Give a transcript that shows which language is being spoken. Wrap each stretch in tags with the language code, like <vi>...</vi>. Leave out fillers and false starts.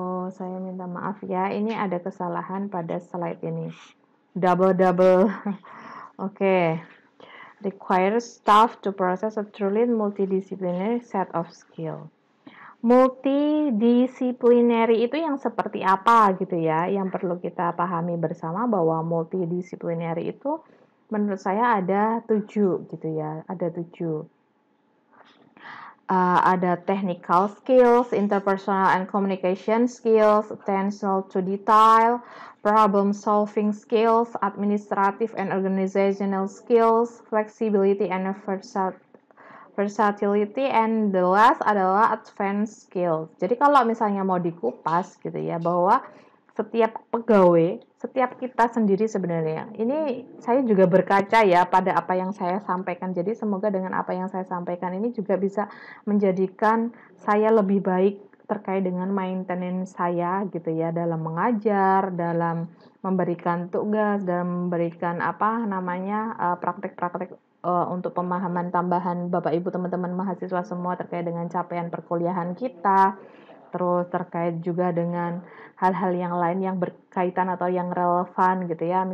<id>Saya minta maaf ya. Ini ada kesalahan pada slide ini. Double. Oke.</id> <en>Requires staff to process a truly multidisciplinary set of skill.</en> <id>Multidisciplinary itu yang seperti apa gitu ya? Yang perlu kita pahami bersama bahwa multidisciplinary itu menurut saya ada 7 gitu ya, ada 7.</id> <en>Ada technical skills, interpersonal and communication skills, attention to detail, problem solving skills, administrative and organizational skills, flexibility and versatility, and the last adalah advanced skills.</en> <id>Jadi kalau misalnya mau dikupas gitu ya, bahwa setiap pegawai, setiap kita sendiri sebenarnya, ini saya juga berkaca ya pada apa yang saya sampaikan. Jadi semoga dengan apa yang saya sampaikan ini juga bisa menjadikan saya lebih baik terkait dengan maintenance saya gitu ya, dalam mengajar, dalam memberikan tugas, dalam memberikan praktek-praktek untuk pemahaman tambahan Bapak Ibu teman-teman mahasiswa semua terkait dengan capaian perkuliahan kita, terus terkait juga dengan hal-hal yang lain yang berkaitan atau yang relevan gitu ya.</id>